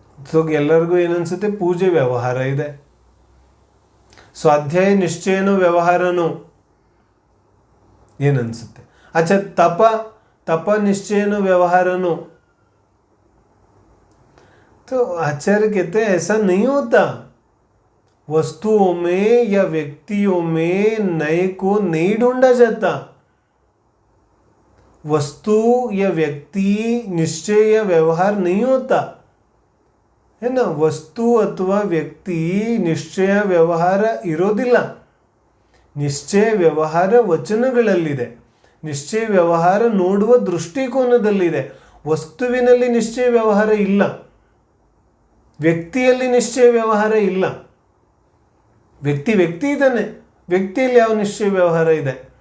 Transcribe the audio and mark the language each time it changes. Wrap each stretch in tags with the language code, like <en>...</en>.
<kn>So ಎಲ್ಲರಿಗೂ ಏನನ್ಸುತ್ತೆ? ಪೂಜೆ ವ್ಯವಹಾರ ಇದೆ. ಸ್ವಾಧ್ಯಾಯ ನಿಶ್ಚಯನೋ ವ್ಯವಹಾರನೋ? ಏನನ್ಸುತ್ತೆ?</kn> <hi>अच्छा,</hi> <kn>ತಪ ನಿಶ್ಚಯನೋ ವ್ಯವಹಾರನೋ?</kn> <hi>तो आचार्य कहते हैं ऐसा नहीं होता. वस्तुओं में या व्यक्तियों में नए को नहीं ढूंढा जाता. वस्तु या व्यक्ति निश्चय या व्यवहार नहीं होता है ना. वस्तु अथवा व्यक्ति निश्चय</hi> <kn>ವ್ಯವಹಾರ ಇರೋದಿಲ್ಲ. ನಿಶ್ಚಯ ವ್ಯವಹಾರ ವಚನಗಳಲ್ಲಿದೆ, ನಿಶ್ಚಯ ವ್ಯವಹಾರ ನೋಡುವ ದೃಷ್ಟಿಕೋನದಲ್ಲಿದೆ. ವಸ್ತುವಿನಲ್ಲಿ ನಿಶ್ಚಯ ವ್ಯವಹಾರ ಇಲ್ಲ, ವ್ಯಕ್ತಿಯಲ್ಲಿ ನಿಶ್ಚಯ ವ್ಯವಹಾರ ಇಲ್ಲ. ವ್ಯಕ್ತಿ ಇದ್ದಾನೆ, ವ್ಯಕ್ತಿಯಲ್ಲಿ ಯಾವ ನಿಶ್ಚಯ ವ್ಯವಹಾರ ಇದೆ?</kn>